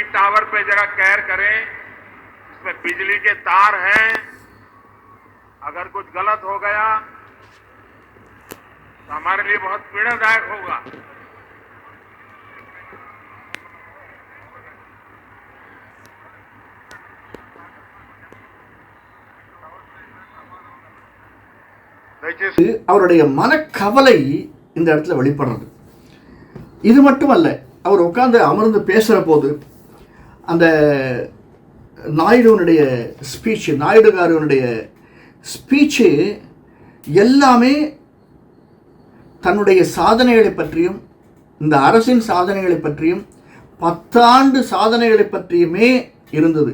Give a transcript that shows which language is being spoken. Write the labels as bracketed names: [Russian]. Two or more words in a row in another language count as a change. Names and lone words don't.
[Hindi] टावर पे जरा केयर करें, इसमें बिजली के तार हैं, अगर कुछ गलत हो गया तो हमारे लिए बहुत पीड़ादायक होगा। [Tamil] அவருடைய மனக்கவலை இந்த இடத்துல வெளிப்படுறது. இது மட்டுமல்ல, அவர் உட்கார்ந்து அமர்ந்து பேசுகிற போது அந்த நாயுடுவனுடைய ஸ்பீச்சு, நாயுடுகாரனுடைய ஸ்பீச்சு எல்லாமே தன்னுடைய சாதனைகளை பற்றியும், இந்த அரசின் சாதனைகளை பற்றியும், 10 ஆண்டு சாதனைகளை பற்றியுமே இருந்தது.